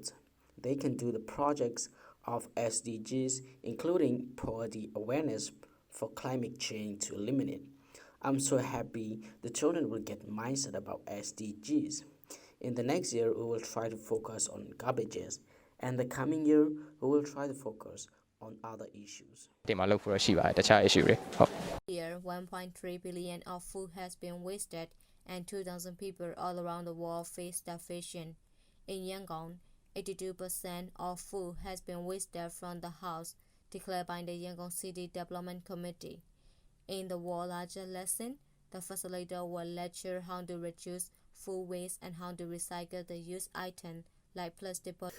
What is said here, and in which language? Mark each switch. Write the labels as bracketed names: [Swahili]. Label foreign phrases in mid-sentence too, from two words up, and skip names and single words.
[English] They can do the projects of SDGs, including poverty awareness for climate change to eliminate. I'm so happy the children will get mindset about SDGs. In the next year, we will try to focus on garbages. And the coming year, we will try to focus on other issues. [Burmese] တင်မှာလုပ်ဖို့ရရှိပါတယ်တခြား [English] issue တွေ [Burmese] ဟုတ် [English] Here, 1.3 billion of food has been wasted and 2,000 people all around the world face starvation. In Yangon, 82% of food has been wasted from the house, declared by the Yangon City Development Committee. In the World Larger Lesson, the facilitator will lecture how to reduce food waste and how to recycle the used item like plastic bottles.